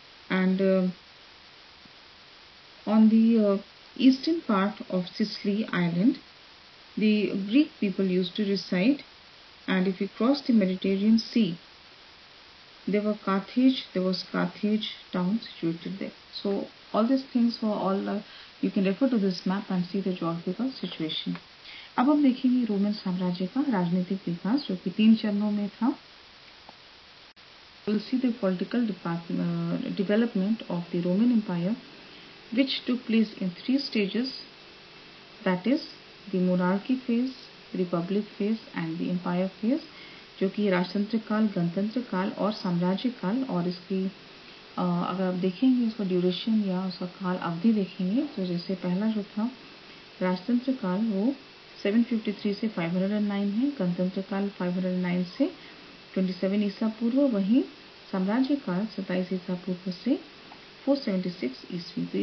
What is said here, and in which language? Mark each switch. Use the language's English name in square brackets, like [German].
[English] And on the eastern part of Sicily island, the Greek people used to reside, and if you cross the Mediterranean Sea, there was Carthage town situated there. So all these things were all you can refer to this map and see the geographical situation. [Hindi] अब हम देखेंगे Roman साम्राज्य का राजनीतिक विकास, जो कि 3 चरणों में था। [English] we'll see the political development of the Roman Empire, which took place in 3 stages, that is the monarchy phase, republic phase and the empire phase, [Hindi] जो कि राजतंत्र काल, गणतंत्र काल और साम्राज्य काल। और इसकी अगर आप देखेंगे इसका ड्यूरेशन या उसका काल अवधि देखेंगे तो जैसे पहला जो था राजतंत्र काल वो 753 से 509 है, गणतंत्र काल 509 से 27 ईसा पूर्व, वहीं साम्राज्य काल 27 ईसा पूर्व से 476 ईस्वी।